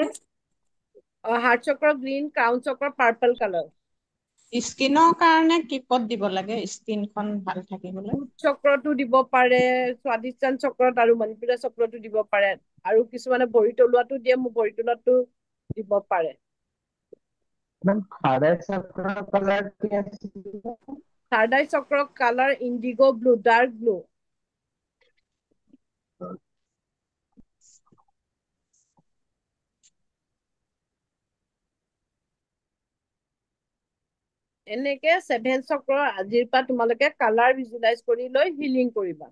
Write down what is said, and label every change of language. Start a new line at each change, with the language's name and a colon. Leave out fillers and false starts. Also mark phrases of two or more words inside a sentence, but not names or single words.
English: heart chakra green, crown chakra purple colour.
Assamese: স্কিনৰ কাৰণে কি ক'ত দিব লাগে স্কিনখন ভাল থাকিবলৈ?
English: root chakraটো
Assamese: দিব পাৰে, স্বাধিষ্ঠান চক্ৰত আৰু মণিপুৰা চক্ৰটো দিব পাৰে। আৰু কিছুমানে ভৰি তলুৱাটো দিয়ে, মোৰ ভৰি তলুৱাটো দিব পাৰে।
Hindi: मैम खाड़ा चक्र कलर क्या है?
English: third eye chakra colour indigo blue, dark blue.
Assamese: এনেকে 7 চক্ৰ আজিৰ পৰা তোমালোকে
English: colour visualise
Assamese: কৰি লৈ হিলিং কৰিবা।